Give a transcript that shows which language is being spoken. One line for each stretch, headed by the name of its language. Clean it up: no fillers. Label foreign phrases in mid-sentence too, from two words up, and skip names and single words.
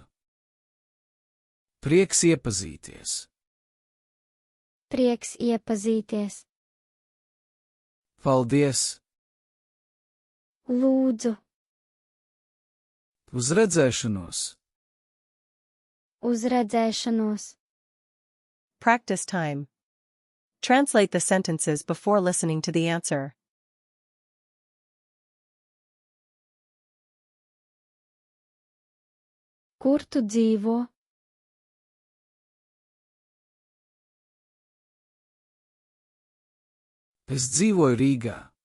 Latvian: Prieks iepazīties. Prieks iepazīties. Paldies! Lūdzu. Uz redzēšanos! Uz redzēšanos.
English: Practice time. Translate the sentences before listening to the answer.
Latvian: Kur tu dzīvo? Es dzīvoju Rīgā.